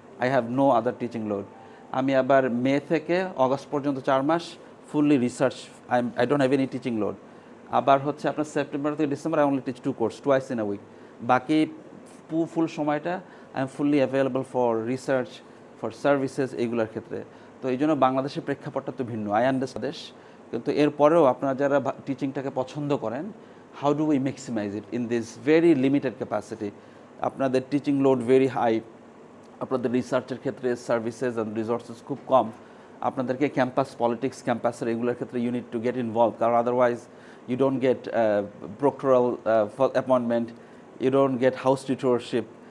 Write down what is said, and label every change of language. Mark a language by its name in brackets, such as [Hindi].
[English] I have no other teaching load. [Bangla] আমি আবার মে থেকে অগস্ট পর্যন্ত 4 মাস fully research, [English] I don't have any teaching load. [Bangla] আবার হচ্ছে আপনার সেপ্টেম্বর থেকে December [English] I only teach 2 course, twice in a week. [Bangla] বাকি ফুল সময়টা [English] I am fully available for research, for services, [Bangla] এইগুলোর ক্ষেত্রে। তো এই জন্য বাংলাদেশের প্রেক্ষাপটটা তো ভিন্ন, [English] I understand. [Bangla] কিন্তু এরপরেও আপনারা যারা টিচিংটাকে পছন্দ করেন, [English] how do we maximize it in this very limited capacity? [Bangla] আপনাদের [English] teaching load very high, [Bangla] আপনাদের রিসার্চের ক্ষেত্রে সার্ভিসেস অ্যান্ড রিসোর্সেস খুব কম। আপনাদেরকে ক্যাম্পাস পলিটিক্স, ক্যাম্পাসের এগুলোর ক্ষেত্রে [English] you need to get involve, কারণ otherwise you don't get proctoral appointment, you don't get house tutorship,